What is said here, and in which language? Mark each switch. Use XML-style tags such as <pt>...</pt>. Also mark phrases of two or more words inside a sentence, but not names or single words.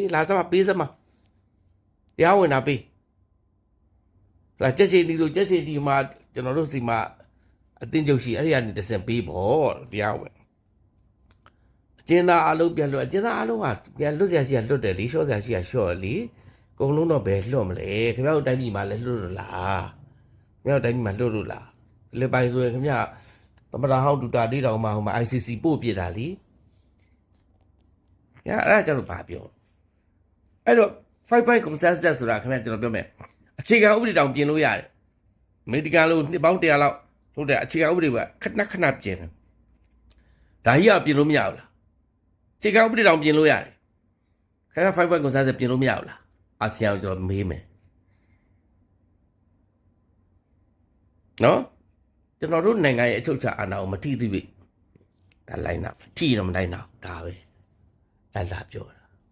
<my>လာစမ်းပေးစမ်းတရားဝင်တာပေးလာချက်ချင်းဒီလိုချက်ချင်းဒီမှာကျွန်တော်တို့စီမှာအတင်းချုပ်ရှိအဲ့ဒီကနေတစင်ပေးဖို့တရားဝင်အကျဉ်းသားအလုံးပြန်လွတ်အကျဉ်းသားအလုံးကပြန်လွတ်ဆရာရှိကလွတ်တယ်လေလျှော့ဆရာရှိကလျှော့လေအကုန်လုံးတော့ဘယ်လွတ်မလဲခင်ဗျားတို့တိုင်းပြည်မှာလည်းလွတ်လို့လားခင်ဗျားတို့တိုင်းပြည်မှာလွတ်လို့လားလေပိုင်ဆိုရင်ခင်ဗျားသမ္မတဟောင်းဒူတာတေးတောင်မှဟိုမှာ ICC ပို့ပြတာလေ ညာအဲ့ဒါကျတော့ဘာပြောအဲ့တော့</my> <en>5 point consensus</en> <my>ဆိုတာခင်ဗျားကျွန်တော်ပြောမယ်အခြေခံဥပဒေတောင် ပြင်လို့ရတယ်အမေရိကန်လို့နှစ်ပေါင်း100လောက်ဟုတ်တယ်အခြေခံဥပဒေကခဏခဏပြင်တယ်ဒါကြီးကပြင်လို့မရဘူးလားအခြေခံဥပဒေတောင်ပြင်လို့ရတယ်ခင်ဗျား</my> <en>5 point consensus</en> <my>ပြင်လို့မရဘူးလားအာဆီယံကိုကျွန်တော်မေးမယ်နော်ကျွန်တော်တို့နိုင်ငံရဲ့အချုပ်အခြာအာဏာကိုမထိသေးဘူးဒါလိုက်နာထိတော့မလိုက်နာဒါပဲအဲ့ဒါပြော</my>